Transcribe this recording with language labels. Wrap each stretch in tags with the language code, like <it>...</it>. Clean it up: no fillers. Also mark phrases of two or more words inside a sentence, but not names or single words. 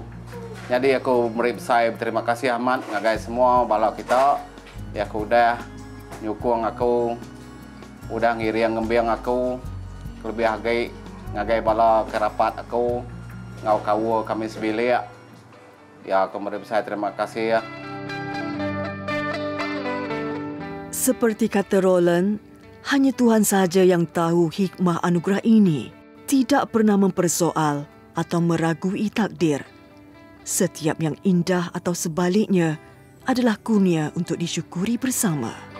<iba>Jadi aku meri saya terima kasih amat ngagai semua bala kita. Ya aku udah nyukung aku, udah ngiri yang ngembiang aku, lebih hagai ngagai bala kerapat aku, ngaw kawu kami sebilik. Ya aku meri saya terima kasih ya.</iba> <ms>Seperti kata Roland, hanya Tuhan sahaja yang tahu hikmah anugerah ini, tidak pernah mempersoal atau meragui takdir. Setiap yang indah atau sebaliknya adalah kurnia untuk disyukuri bersama.</ms>